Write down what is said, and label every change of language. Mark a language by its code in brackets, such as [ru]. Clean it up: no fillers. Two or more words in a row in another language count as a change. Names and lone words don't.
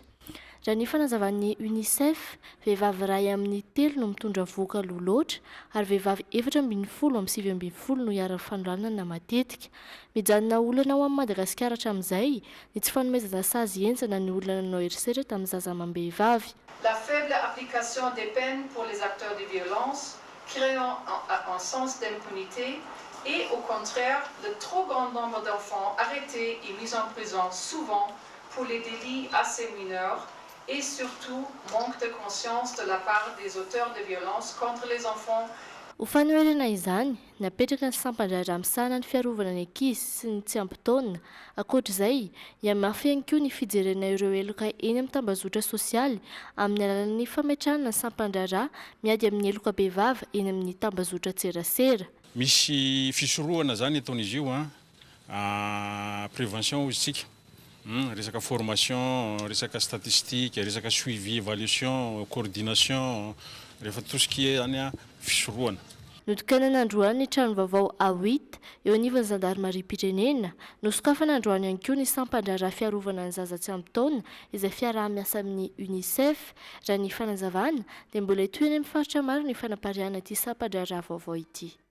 [mg] Raha ny fanazavan'ny UNICEF, vehivavy iray amin'ny 3 no mitondra voka loatra ary vehivavy 4.7 amin'ny 7.7 no hiara-fanolanana matetika. Mijanona olana ao amin'ny Madagasikara hatramin'izay ny tsy fanomezana sazy enjana ny olana nanao herisetra tamin'ny zaza amam-behivavy. [fr] La faible application des peines pour les acteurs de violence, créant un sens d'impunité et au contraire le trop grand nombre d'enfants arrêtés et mis en prison souvent pour les délits assez mineurs et surtout manque de conscience de la part des auteurs de violences contre les enfants. [mg] Ho fanoherana izany, napetraka ny sampandrara misahana ny fiarovana ny ankizy sy ny tsy ampy-taonina. Ankoatr'izay, mafy ihany koa ny fijerena ireo eloka eny amin'ny tambazotra sosialy amin'ny alalan'ny fametrahana ny sampandrara miady amin'ny eloka behivavy eny amin'ny tambazotra tserasera. Misy fisorohana zany ataon'izy io prévention isika. Resaka formation, resaka statistique, resaka [fr] suivi, évaluation, coordination, [mg] rehefa [fr] tout ce qui est [mg] any fisorohana. Notokana n'androany ny trano vaovao A8 eo anivon'ny zandarmaria-pirenena, nosokafana androany ihany koa ny sampandrara fiarovana ny zaza tsy ampy-taonina izay fiaraha-miasa amin'ny UNICEF. Raha ny fanazavana dia mbola etoy eny amin'ny faritra maro ny fanapariana ity sampandrara vaovao ity.